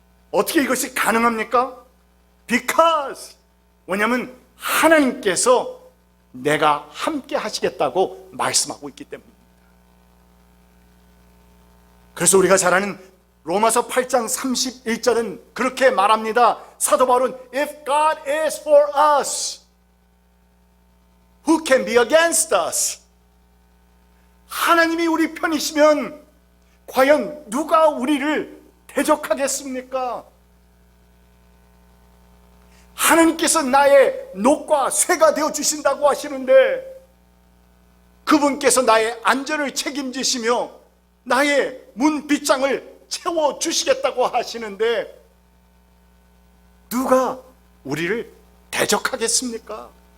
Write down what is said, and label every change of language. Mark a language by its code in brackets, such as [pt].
[ko] 어떻게 이것이 가능합니까? Because, 왜냐하면 하나님께서 내가 함께 하시겠다고 말씀하고 있기 때문입니다. 그래서 우리가 잘 아는 로마서 8장 31절은 그렇게 말합니다. 사도 바울은 [en] If God is for us, who can be against us? [ko] 하나님이 우리 편이시면 과연 누가 우리를 대적하겠습니까? 하나님께서 나의 녹과 쇠가 되어 주신다고 하시는데, 그분께서 나의 안전을 책임지시며 나의 문 빗장을 채워 주시겠다고 하시는데, 누가 우리를 대적하겠습니까?